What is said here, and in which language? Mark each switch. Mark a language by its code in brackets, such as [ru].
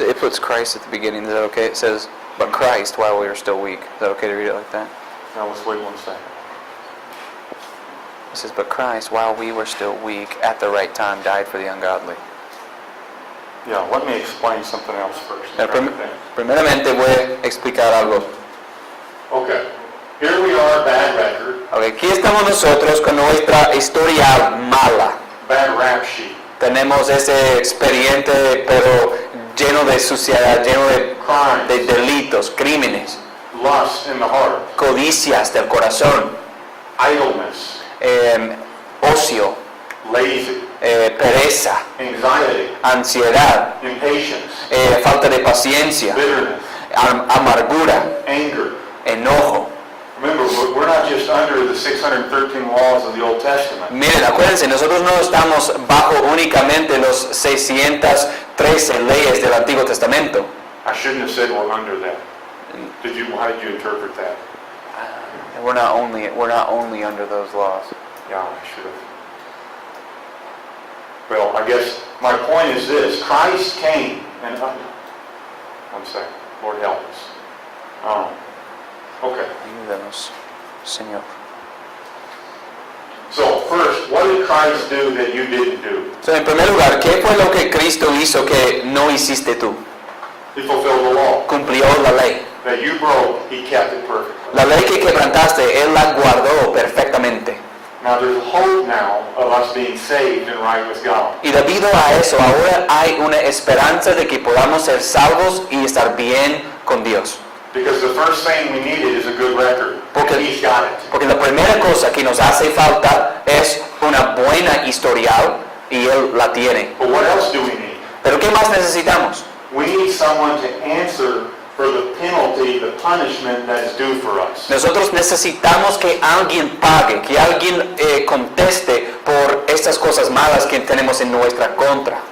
[en] It puts Christ at the beginning. Is that okay? It says, but Christ while we are still weak. Is that okay to read it like that? Now let's wait 1 second. It says, but Christ while we were still weak at the right time died for the ungodly. Yeah, let me explain something else first. [es] Primeramente voy a explicar algo. [en] Okay, here we are, bad record, [es] Okay, aquí estamos nosotros con nuestra historia mala. [en] bad rap sheet, [es] Tenemos ese expediente pero lleno de suciedad, lleno de [en] crimes, [es] delitos, crímenes, [en] lust in the heart, [es] codicias del corazón, [en] idleness, [es] ocio, [en] lazy, [es] pereza, [en] anxiety, [es] ansiedad, [en] impatience, [es] falta de paciencia, [en] bitterness, [es] amargura, [en] anger. [es] enojo. [en] Remember, we're not just under the 613 laws of the Old Testament. [es] Miren, acuérdense, nosotros no estamos bajo únicamente los 613 leyes del Antiguo Testamento. [en] I shouldn't have said we're under that. How did you interpret that? We're not only under those laws. Yeah, I should have. Well, I guess my point is this. Christ came and... 1 second. Lord help us. Okay. [es] Ayúdanos, Señor. [en] So, first, what did Christ do that you didn't do? [es] So, en primer lugar, ¿qué fue lo que Cristo hizo que no hiciste tú? [en] He fulfilled the law. [es] Cumplió la ley. [en] That you broke, He kept it perfectly. [es] La ley que quebrantaste, Él la guardó perfectamente. [en] Now, there's hope now of us being saved and right with God. [es] Y debido a eso, ahora hay una esperanza de que podamos ser salvos y estar bien con Dios. [en] Because the first thing we needed is a good record. [es] Porque- [en] And He's got it. [es] Porque la primera cosa que nos hace falta es una buena historial y Él la tiene. [en] But what else do we need? [es] Pero ¿qué más necesitamos? [en] We need someone to answer for the penalty, the punishment that is due for us. [es] Nosotros necesitamos que alguien pague, que alguien conteste por estas cosas malas que tenemos en nuestra contra.